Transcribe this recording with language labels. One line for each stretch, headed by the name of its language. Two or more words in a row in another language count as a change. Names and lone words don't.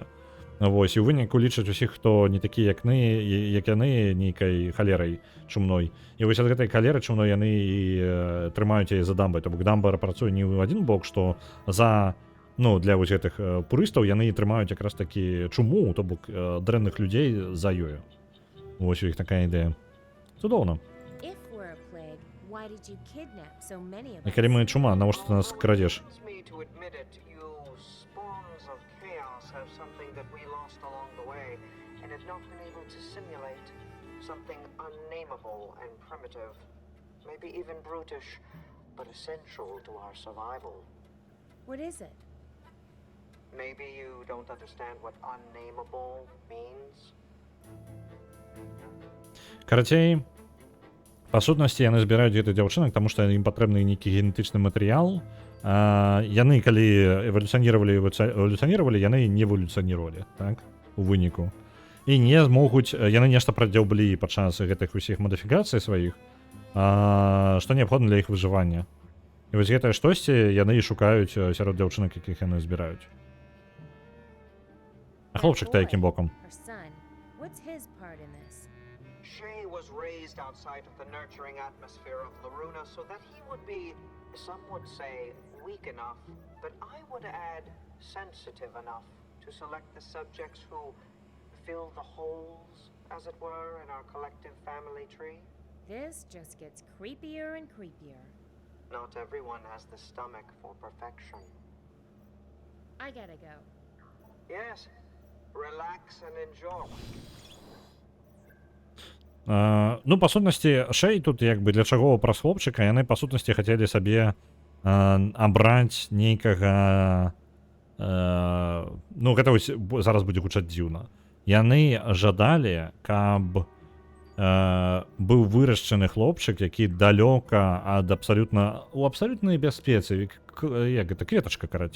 Belarusian: Вось, і ў выніку лічаць усіх, хто не такі, як яны, нейкай халерай чумной. І вось ад гэтай халеры чумной яны і трымаюць яе за дамбай. То бок дамба працуе не ў адзін бок, што за, ну, для вось гэтых пурыстаў яны трымаюць якраз такі чуму, то бок дрэнных людзей за ёю. Вось у іх такая ідэя. Цудоўна.
English: If we're a plague, why Why did you kidnap so many of
Belarusian: І
English: us?
Belarusian: калі мы чума, навошта ти нас крадеш?
English: It's me to admit it, you spawns of chaos have something that we lost along the way, and have not been able to simulate. Something unnameable and primitive. Maybe even brutish, but essential to our survival. What is it? Maybe you don't understand what unnameable means?
Belarusian: Карацей, па сутнасці яны збіраюць гэтых дзяўчынак, таму што ім патрэбны нейкі генетычны матэрыял. Яны, калі эвалюцыянировали, яны не эвалюцыянировали, так, у выніку. І не змогуць, яны нешта прадзяўблі падчас гэтых усіх мадыфікацый сваіх, што неабходна для іх выжывання. І вось гэтае штосьці яны і шукаюць сярод дзяўчынак, якіх яны збіраюць. А хлопчык-то якім бокам?
English: Her son. What's his part in this? Shay was raised outside of the nurturing atmosphere of Loruna so that he would be, some would say, weak enough, but I would add sensitive enough to select the subjects who fill the holes, as it were, in our collective family tree. This just gets creepier and creepier. Not everyone has the stomach for perfection. I gotta go. Yes, relax and enjoy.
Belarusian: Ну, па сутнасці, Шэй тут як бы для чаго праз хлопчыка, яны па сутнасці хацелі сабе абраць нейкага... Ну, гэта вось зараз будзе гучаць дзіўна. Яны жадалі, каб быў вырашчаны хлопчык, які далёка ад абсалютнай бяспецы, як гэта, кветачка, карацей.